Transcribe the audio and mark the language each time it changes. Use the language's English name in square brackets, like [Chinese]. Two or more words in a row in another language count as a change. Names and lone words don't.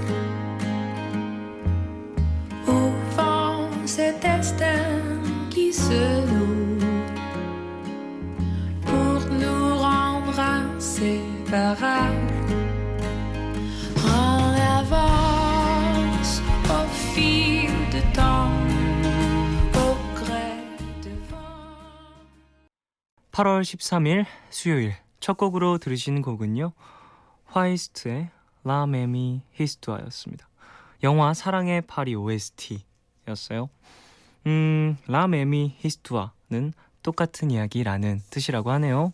[French] Au fond, cet destin qui se noue pour nous rendre inséparables. On avance au fil du temps. [Korean] 8월 13일 수요일 첫 곡으로 들으신 곡은요, 화이스트의 라 메미 히스투아였습니다. 영화 사랑의 파리 OST였어요. 라 메미 히스투아는 똑같은 이야기라는 뜻이라고 하네요.